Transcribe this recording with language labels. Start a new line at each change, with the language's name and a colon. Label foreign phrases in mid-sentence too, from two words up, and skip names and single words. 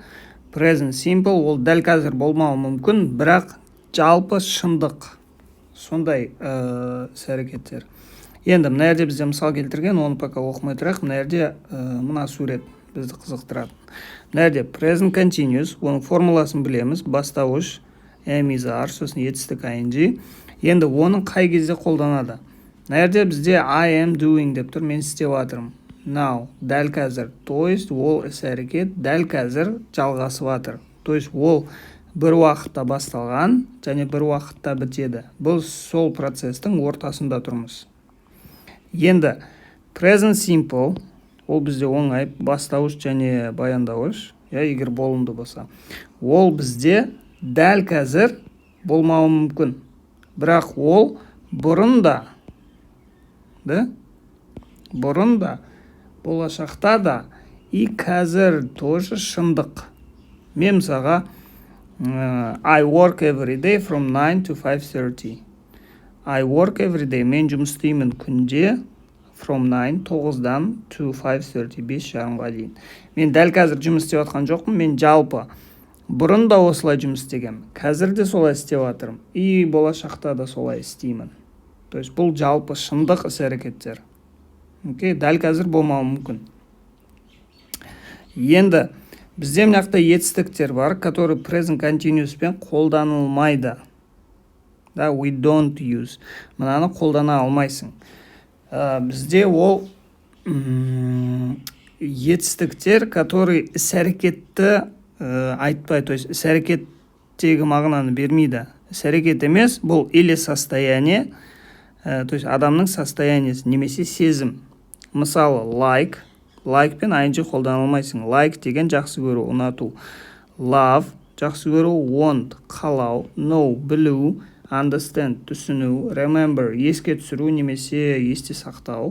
English: Present simple
Kazakh: ол дәл қазір болмауы мүмкін, бірақ жалпы шындық. Сондай іс-әрекеттер. Енді мына жерде бізде мысал келтірген, оны пока оқымай тұрайық. Мына жерде мына сурет бізді қызықтырады. Мына жерде
English: present continuous,
Kazakh: оның формуласын білеміз, бастауыш
English: am is are,
Kazakh: сосын етістік ing. Енді оның қай кезде қолданады? Мына жерде бізде
English: I am doing
Kazakh: деп тұр, мен істеп жатырмын. Now, дәл қазір.
Russian: То есть
Kazakh: ол іс-әрекет дәл қазір жалғасып жатыр.
Russian: То есть
Kazakh: ол бір уақытта басталған және бір уақытта бітеді. Бұл сол процестің ортасында тұрмыз. Енді
English: present simple
Kazakh: ол бізде оңай, бастауыш және баяндауыш, егер болымды болса. Ол бізде дәл қазір болмауы мүмкін. Бірақ ол бұрын да, болашақта да, и қазір тоже шындық. Мен мысалға
English: I work every day from 9 to 5:30. I work every day.
Kazakh: Мен жұмыс істеймін күнде from 9-9-дан to 5:30, 5:30-ға дейін. Мен дәл қазір жұмыс істеп жатқан жоқпын, мен жалпы бұрын да осылай жұмыс істегем. Қазір де солай істеп жатырмын. И болашақта да солай істеймін.
Russian: То есть
Kazakh: бұл жалпы шындық іс-әрекеттер. Дәл қазір болмауы мүмкін. Енді бізде мынақта етістіктер бар, который
English: present continuous
Kazakh: пен қолданылмайды.
English: We don't use.
Kazakh: Мынаны қолдана алмайсың. Бізде ол етістіктер, который іс-әрекетті айтпай,
Russian: то есть
Kazakh: іс-әрекеттегі мағынаны бермейді. Іс-әрекет емес, бұл
Russian: или состояние, то есть
Kazakh: адамның состояниесі, немесе сезім. Мысалы, like пен ing қолданылмайсың. Like деген жақсы көру, ұнату. Love, жақсы көру, want, қалау, know, білу, understand, түсіну, remember, еске түсіру, немесе есте сақтау.